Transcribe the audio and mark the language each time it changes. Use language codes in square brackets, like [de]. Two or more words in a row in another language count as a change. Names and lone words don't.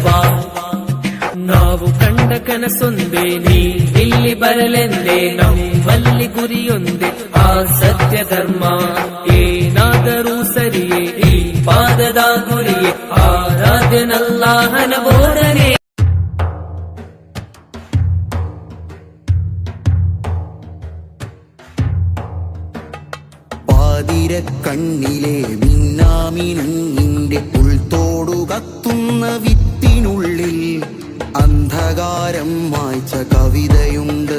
[kn] ನಾವು ಕಂಡ ಕನಸೊಂದೇ ನೀ ಇಲ್ಲಿ ಬರಲೆಂದೇ ನಮ್ಮಲ್ಲಿ ಗುರಿಯೊಂದೇ ಆ ಸತ್ಯ ಧರ್ಮ. ಏನಾದರೂ ಸರಿಯೇ ಈ ಪಾದದ ಗುರಿಯೇ ಆರಾಧ್ಯನಲ್ಲಾಹನ ಬೋಧನೆ. [ml] പാതിര കണ്ണിലെ മിന്നാമിനുങ്ങിന്റെ ഉൾത്തോടു കത്തുന്ന വിത്തിനുള്ളിൽ അന്ധകാരം മായ്ച്ച കവിതയുണ്ട്.